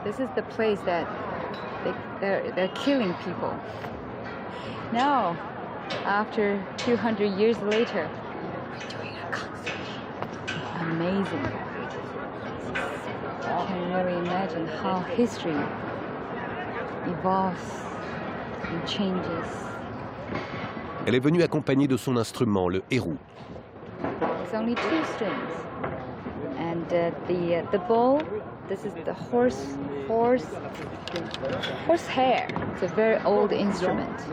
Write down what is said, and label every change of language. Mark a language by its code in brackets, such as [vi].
[en] This is the place that they're killing people. Now, after 200 years later, we're doing a concert. Amazing. I can really imagine how history evolves and changes. [fr] Elle est venue accompagnée de son instrument, le hérou. [en] It's only 2 strings, and the bow. This is the horse hair. It's a very old instrument.